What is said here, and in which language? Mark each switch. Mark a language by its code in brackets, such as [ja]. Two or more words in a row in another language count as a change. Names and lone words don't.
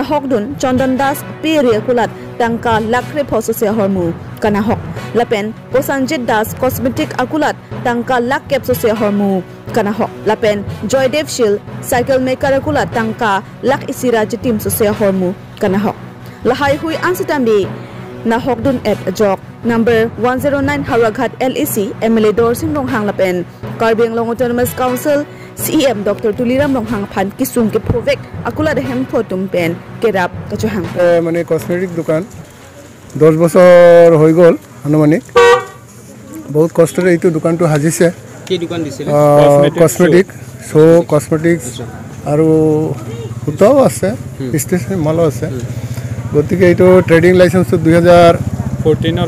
[mjw] hokdun Chandon Das peria kulat tangka lakre phosose hormu kana hok lapen Sanjay Das cosmetic akulat tangka lak kepsose hormu kana hok lapen Joydev Shil [en] cycle maker [mjw] akulat tangka lak isira jitim sose hormu kana hok lahai hui ansitambi na hokdun at jok number 109 Haraghat LEC MLA Dorsing Longhang lapen Karbeng Long Autonomous Council CM Dr. Tuliram Longhang Phan Kisung ke Provek akula de hem photum pen kerap kachohang [as] মানে কসমেটিক দোকান 10 বছৰ হৈ গ'ল আনুমানিক বহুত কষ্টৰে এইটো দোকানটো হাজিছে কি দোকান দিছিল কসমেটিক কসমেটিক্স আৰু সুতাও আছে ষ্টেচনাৰী মালো আছে গতিকে এইটো ট্ৰেডিং লাইসেন্সটো 2014